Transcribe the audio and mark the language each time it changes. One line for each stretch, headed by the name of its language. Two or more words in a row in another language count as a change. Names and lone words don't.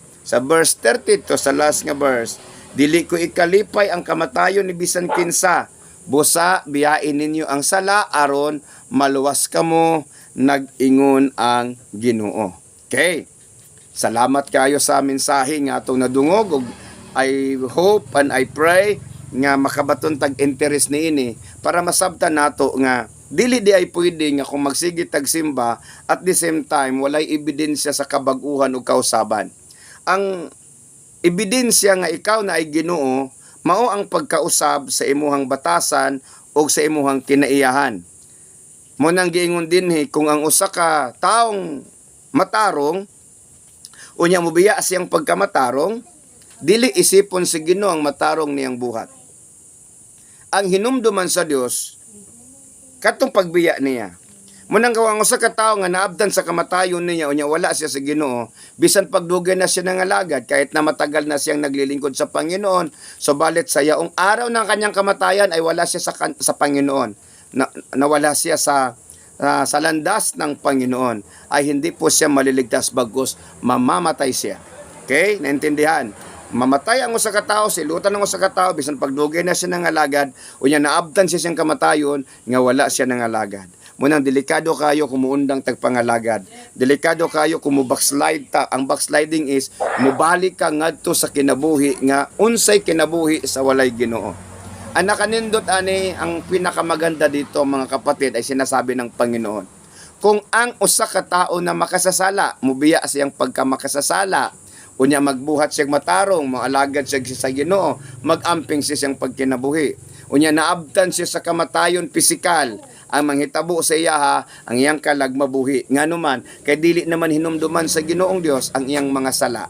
Cebuano: Sa verse 32 sa last nga verse, dili ko ikalipay ang kamatayon ni bisan kinsa, busa biyain ninyo ang sala aron maluwas kamo, nag-ingon ang Ginoo. Okay. Salamat kayo sa mensahe nga atong nadungog ug
English: I hope and I pray
Cebuano: nga makabaton tag interest niini para masabtan nato nga dili di ay pwede nga kung magsige tag simba
English: at the same time
Cebuano: walay ebidensya sa kabag-uhan ug kausaban. Ang ebidensya nga ikaw na ay Ginoo mao ang pagkausab sa imuhang batasan o sa imuhang kinaiyahan. Mo nang giingon dinhi kung ang usa ka taong matarong unya mobiya siyang pagkamatarong, dili isipon sa Ginoo ang matarong niyang buhat. Ang hinumduman sa Dios katong pagbiya niya. Munang gawang usa ka tawo nga naabdan sa kamatayon niya unya wala siya sa Ginoo, bisan pagdugay na siya ng alagad
Filipino: kahit na matagal na siyang naglilingkod sa Panginoon, subalit sa yaong araw ng kanyang kamatayan ay wala siya sa Panginoon. Nawala siya sa landas ng Panginoon, ay hindi po siya maliligtas bagkus mamamatay siya. Okay? Naintindihan?
Cebuano: Mamatay ang usa ka tawo, silutan ng usa ka tawo bisan pagdugay na siya ng alagad unya naabdan siya siyang kamatayon nga wala siya ng alagad. Munang delikado kayo kumuundang tagpangalagad. Delikado kayo kung backslide ta. Ang backsliding is mubalik ka ngadto sa kinabuhi nga unsay kinabuhi sa walay Ginoo. Ang nakanindot ani
Filipino: ang pinakamaganda dito mga kapatid ay sinasabi ng Panginoon.
Cebuano: Kung ang usa ka tao na makasasala, mubiya siyang pagkamakasasala, unya magbuhat siyang matarong, maalagad siya sa Ginoo, magamping siya siyang pagkinabuhi. Unya naabtan siya sa kamatayon pisikal, ang manghitabo sa iya ang iyang kalag mabuhi. Nganuman, kay dili naman hinumduman sa Ginoong Dios ang iyang mga sala.